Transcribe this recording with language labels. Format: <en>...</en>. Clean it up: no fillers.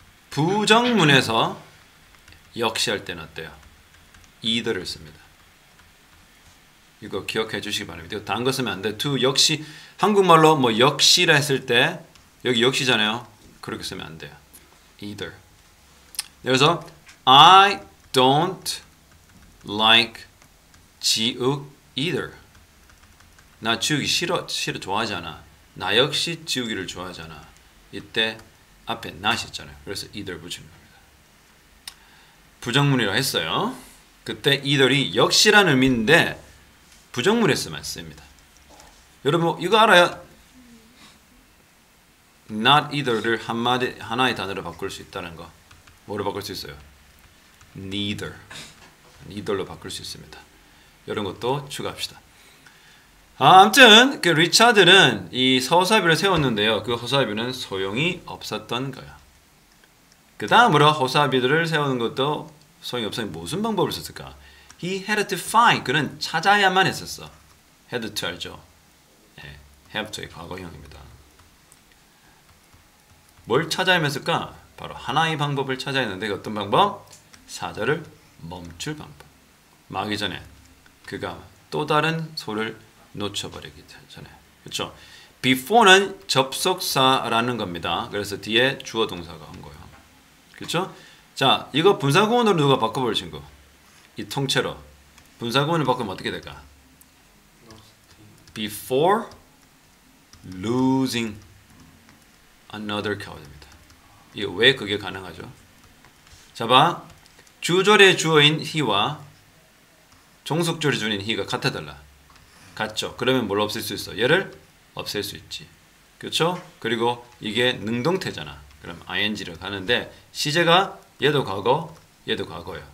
<ko>부정문에서 역시 할 때는 어때요? either를 씁니다. 이거 기억해 주시기 바랍니다. 이거 다른 거 쓰면 안 돼. to 역시 한국말로 뭐 역시라 했을 때 여기 역시잖아요. 그렇게 쓰면 안 돼요. either.</ko> <en>그래서 I don't like 지우개 either.</en> <ko>나 지우기 싫어 좋아하지 않아. 나 역시 지우기를 좋아하지 않아. 이때 앞에 not이 있잖아요. 그래서 either 붙이는 겁니다. 부정문이라고 했어요. 그때 either이 역시라는 의미인데 부정문에서만 씁니다. 여러분 이거 알아요? not either를 하나의 단어로 바꿀 수 있다는 거. 뭐로 바꿀 수 있어요? neither로 바꿀 수 있습니다. 이런 것도 추가합시다. 아무튼 그 리차드는 이 허수아비를 세웠는데요. 그 허수아비는 소용이 없었던 거야. 그 다음으로 허수아비들을 세우는 것도 소용이 없으니 무슨 방법을 썼을까?</ko> <en>He had to find.</en> <ko>그는 찾아야만 했었어. had to 알죠? have to의 과거형입니다. 뭘 찾아야만 쓸까? 바로 하나의 방법을 찾아야 하는데 어떤 방법? 사자를 멈출 방법. 마기 전에 그가 또 다른 소를 놓쳐버리기 전에. 그렇죠? before는 접속사라는 겁니다. 그래서 뒤에 주어 동사가 온 거예요. 그렇죠? 자, 이거 분사구문으로 누가 바꿔볼 친구? 이 통째로 분사구문을 바꾸면 어떻게 될까?</ko> <en>Before losing another cow입니다.</en> <ko>이거 왜 그게 가능하죠? 자, 봐. 주절의 주어인 he와 종속절의 주어인 he가 같아달라. 같죠? 그러면 뭘 없앨 수 있어? 얘를 없앨 수 있지. 그렇죠? 그리고 이게 능동태잖아. 그럼 ing를 가는데 시제가 얘도 과거, 얘도 과거예요.</ko>